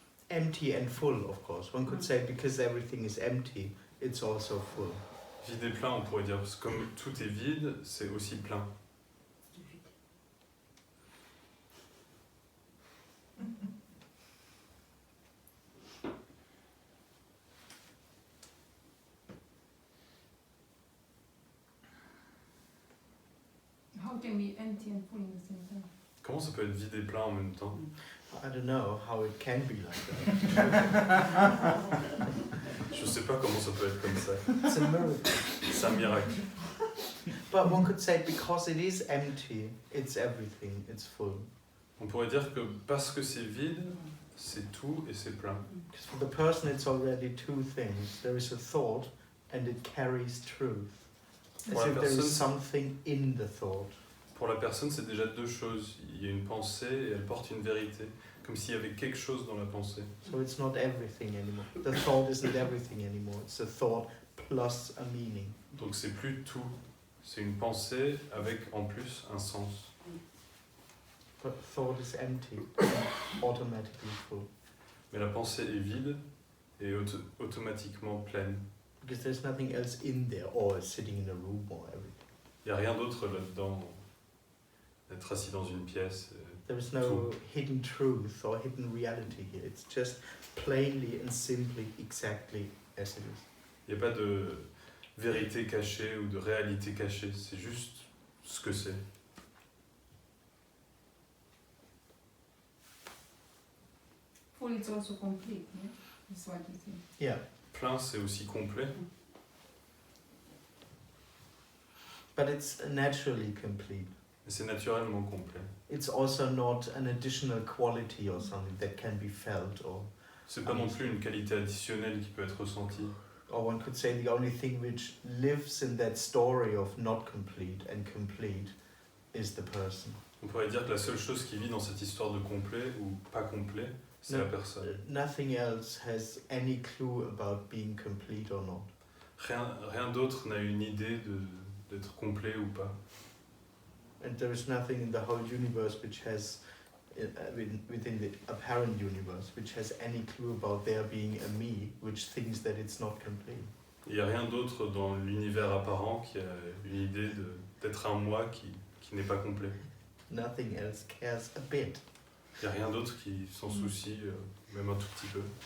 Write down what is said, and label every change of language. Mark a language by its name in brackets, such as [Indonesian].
[English] Empty and full, of course. One could say because everything is empty, it's also full. [French] Vide et plein, on pourrait dire, parce que comme tout est vide, c'est aussi plein. [English] How can be empty and full in the same time? [French] Comment ça peut être vide et plein en même temps? [English] I don't know how it can be like that. [French] Je sais pas comment ça peut être comme ça. [English] It's a miracle. [French] C'est un miracle. [English] But one could say because it is empty, it's everything, it's full. [French] On pourrait dire que parce que c'est vide, c'est tout et c'est plein. [English] Because for the person it's already two things. There is a thought and it carries truth. As [French] Pour la [English] if there is [French] personne- [English] something in the thought. [French] Pour la personne, c'est déjà deux choses. Il y a une pensée et elle porte une vérité. Comme s'il y avait quelque chose dans la pensée. [English] So it's not everything anymore. The thought isn't everything anymore. It's a thought plus a meaning. [French] Donc c'est plus tout. C'est une pensée avec en plus un sens. [English] But thought is empty, automatically full. [French] Mais la pensée est vide et automatiquement pleine. [English] Because there's nothing else in there or sitting in a room or everything. [French] Il n'y a rien d'autre là-dedans. D'être assis dans une pièce. [English] There is no hidden truth or hidden reality here. It's just plainly and simply exactly as it is. [French] Il n'y a pas de vérité cachée ou de réalité cachée. C'est juste ce que c'est. [English] Full it's also complete, yeah? That's what you think. Yeah, [French] Plein, c'est aussi complet. [English] but it's naturally complete. [French] Mais c'est naturellement complet. [English] It's also not an additional quality or something that can be felt [French] C'est pas non plus une qualité additionnelle qui peut être ressentie. [English] or one could say the only thing which lives in that story of not complete and complete is the person. [French] On pourrait dire que la seule chose qui vit dans cette histoire de complet ou pas complet, c'est [English] No. [French] la personne. [English] Nothing else has any clue about being complete or not. [French] Rien d'autre n'a une idée d'être complet ou pas. [English] And there is nothing in the whole universe which has, within the apparent universe, which has any clue about there being a me, which thinks that it's not complete. [French] Il n'y a rien d'autre dans l'univers apparent qui a une idée d'être un moi qui n'est pas complet. [English] Nothing else cares a bit. [French] Il n'y a rien d'autre qui s'en soucie, même un tout petit peu.